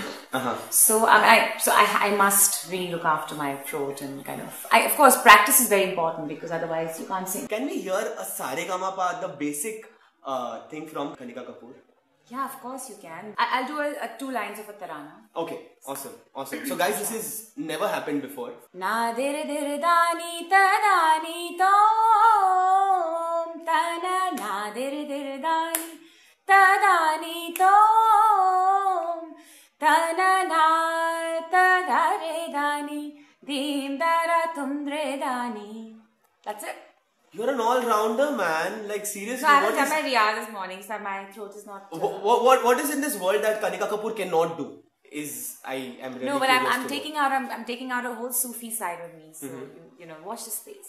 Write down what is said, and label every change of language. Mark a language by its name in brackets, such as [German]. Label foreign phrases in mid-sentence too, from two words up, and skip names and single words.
[English] So I must really look after my throat and of course, practice is very important because otherwise you can't sing. Can we hear a Saregama, the basic... thing from Kanika Kapoor? Yeah, of course you can. I'll do 2 lines of a tarana. Okay, awesome. So guys, this has never happened before. Na dir dir dani tadani tom tana na dir dir dani tadani tom tana na tadare dani dim dara tumdre dani. That's it. You're an all-rounder, man. Like, seriously. So I haven't done my riyaz this morning, so my throat is not... What is in this world that Kanika Kapoor cannot do? I am really No, but I'm taking out a whole Sufi side of me. So, watch the space.